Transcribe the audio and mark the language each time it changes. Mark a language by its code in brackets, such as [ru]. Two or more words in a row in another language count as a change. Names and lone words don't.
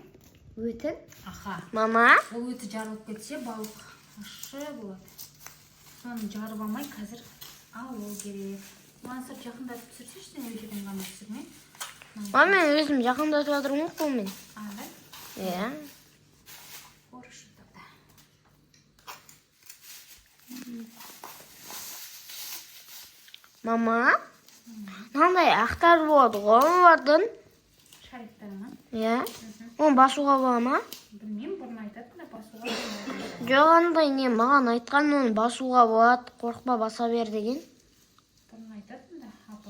[kk] Өтін? Аха. Мама? Ол өті жарылып кетсе, балық ашы болады. Соны жарып алмай, қазір алу керек. Мансұр жақындатып түсірсешті, не жерден ғана түсірмей. Мама, мен өзім жақындатып жатырмын қолмен. Да? Иә. [ru] Хорошо тогда. [kk] Мама? Мынандай ақтар болады ғой олардың. Шариктар ма? Иә. Оны басуға бола ма? Білмеймін, бұрын айтатын да басуға болады. Жоқ, андай не маған айтқан, оны басуға болады, қорықпа баса бер деген. Бұрын айтатын да, апа.